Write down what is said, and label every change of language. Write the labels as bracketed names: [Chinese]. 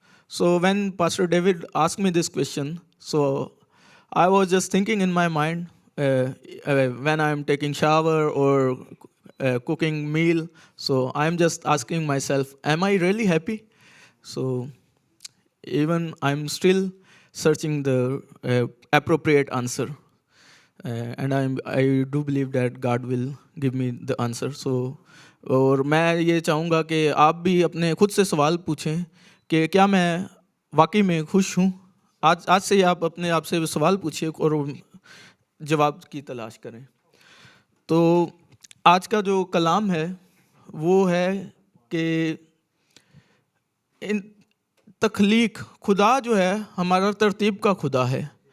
[English] So when pastor David asked me this question, so I was just thinking in my mind when I am taking shower और cooking meal, so I'm just asking myself, am I really happy? So even I'm still searching the appropriate answer, and I do believe that God will give me the answer. [Hindi] So और मैं ये चाहूँगा कि आप भी अपने खुद से सवाल पूछें कि क्या मैं वाकई में खुश हूँ. आज से आप अपने आप से सवाल पूछिए और जवाब की तलाश करें. तो आज का जो कलाम है वो है कि इन तख्लीक, खुदा जो है हमारा तरतीब का खुदा है.